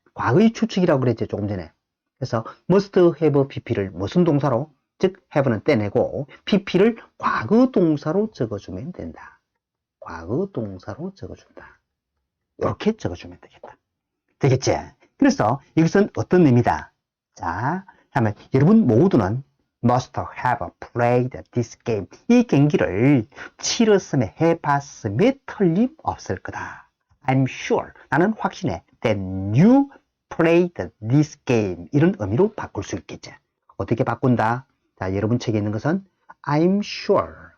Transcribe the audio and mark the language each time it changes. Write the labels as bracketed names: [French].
[Korean] 과거의 추측이라고 그랬지 조금 전에. 그래서 must have pp를 무슨 동사로 즉 have는 떼내고 pp를 과거 동사로 적어주면 된다. 과거 동사로 적어준다. 이렇게 적어주면 되겠다. 되겠지? 그래서 이것은 어떤 의미다? 자, 하면 여러분 모두는 [English] must have played this game. [Korean] 이 경기를 치렀음에 해봤음에 틀림없을 거다. [English] I'm sure. [Korean] 나는 확신해. [English] That you played this game. [Korean] 이런 의미로 바꿀 수 있겠지. 어떻게 바꾼다? 자, 여러분 책에 있는 것은 [English] I'm sure.